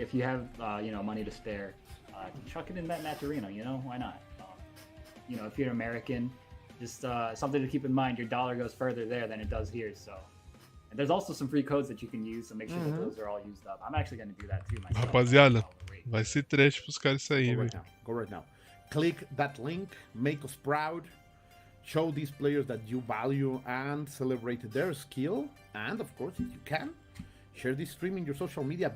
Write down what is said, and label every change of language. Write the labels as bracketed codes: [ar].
[en] If you have you know, money to spare, chuck it in that Macherino. You know, why not? You know, if you're American, just something to keep in mind. Your dollar goes further there than it does here. So, and there's also some free codes that you can use. So make sure that those are all used up. I'm actually going to do that too myself. [pt] Rapaziada, vai ser trash pros caras isso aí, velho. [en] Go right now. Click that link. Make us proud. Show these players that you value and celebrate their skill. And of course, if you can, share this stream in your social media.